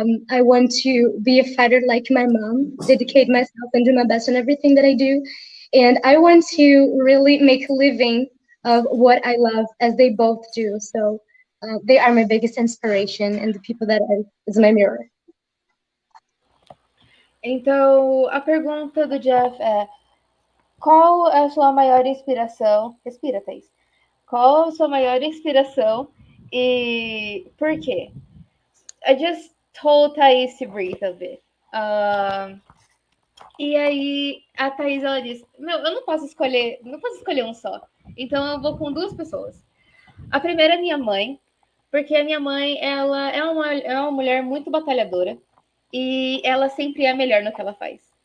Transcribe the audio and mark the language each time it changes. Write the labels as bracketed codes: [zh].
[en] I want to be a fighter like my mom, dedicate myself and do my best in everything that I do. And I want to really make a living of what I love, as they both do. So they are my biggest inspiration and the people that is my mirror. [pt] Então, a pergunta do Jeff é: qual é a sua maior inspiração? Respira, Thaís. Qual a sua maior inspiração e por quê? [en] I just told Thaís to breathe a bit. [pt] E aí a Thaís, ela disse: eu não posso escolher um só. Então eu vou com duas pessoas. A primeira é minha mãe, porque a minha mãe, ela é uma mulher muito batalhadora e ela sempre é melhor no que ela faz.